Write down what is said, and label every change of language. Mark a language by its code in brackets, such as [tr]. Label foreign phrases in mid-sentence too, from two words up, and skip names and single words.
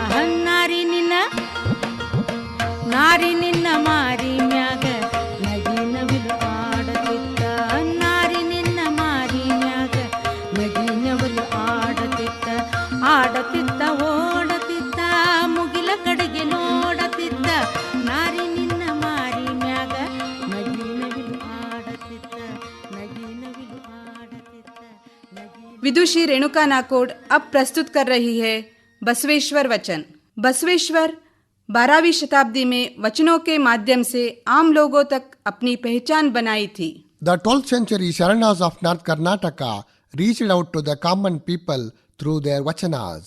[kn] ನಾರಿ ನಿನ್ನ ಮಾರಿ ಮ್ಯಾಗ ನಗಿ ನವಿಲು ಆಡತಿತ್ತ, ನಾರಿ ನಿನ್ನ ಮಾರಿ ಮ್ಯಾಗ ನಗಿ ನವಿಲು ಆಡತಿತ್ತ, ಆಡತಿತ್ತ ಓಡತಿತ್ತ ಮುಗಿಲ ಕಡೆಗೆ ನೋಡತಿತ್ತ, ನಾರಿ ನಿನ್ನ ಮಾರಿ ಮ್ಯಾಗ ನಗಿ ನವಿಲು ಆಡತಿತ್ತ, ನಗಿ ನವಿಲು ಆಡತಿತ್ತ, ನಗಿ. [hi] विदुषी रेणुका नाकोड अब प्रस्तुत कर रही है बसवेश्वर वचन. बसवेश्वर 12वीं शताब्दी में वचनों के माध्यम से आम लोगों तक अपनी पहचान बनाई थी. [en] The 12th century Sharanas of North Karnataka reached out to the common people through their vachanas.